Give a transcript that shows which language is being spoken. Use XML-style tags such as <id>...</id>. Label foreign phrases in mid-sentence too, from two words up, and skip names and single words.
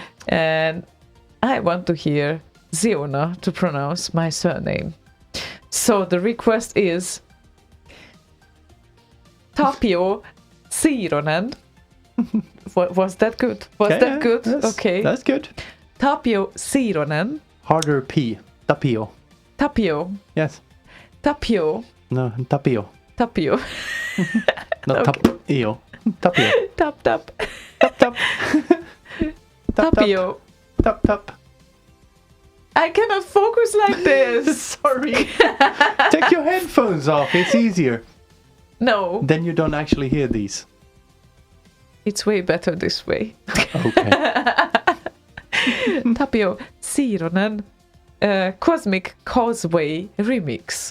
<en>And I want to hear Ziona to pronounce my surname. So the request is Tapio Sironen. Was that good? That good? Okay. That's good. Tapio Sironen. Harder P. Tapio. Tapio. Yes. Tapio. No, Tapio. Tapio. Not Okay. Tapio. Tapio. Tap. Tap tap. Tapio. Tap tap. I cannot focus like this. Sorry. Take your headphones off. It's easier. No. Then you don't actually hear these. It's way better this way. Okay. Tapio Sironen. Cosmic Causeway remix.</en>